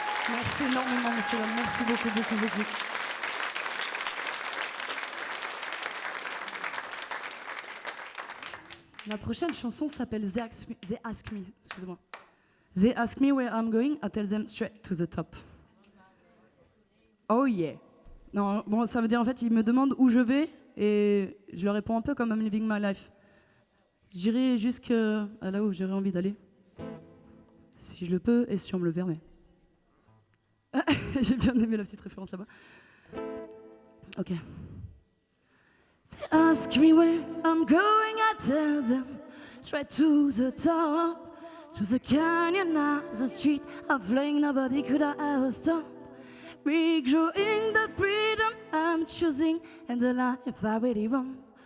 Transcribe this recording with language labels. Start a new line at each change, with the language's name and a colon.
French: Merci énormément, monsieur. Merci beaucoup, beaucoup, beaucoup. La prochaine chanson s'appelle They Ask Me. Excusez-moi.
English: They ask me where I'm going, I tell them straight to the top. Oh yeah.
French: Non, bon, ça veut dire en fait, ils me demandent où je vais et je leur réponds un peu comme
English: I'm living my life.
French: J'irai jusqu'à là où j'aurais envie d'aller, si je le peux et si on me le permet. J'ai bien aimé la petite référence là-bas. Ok.
English: They ask me where I'm going, I tell them straight to the top. To the canyon, not the street of flying, nobody could I ever stop. Regrowing the freedom I'm choosing and the life I really want.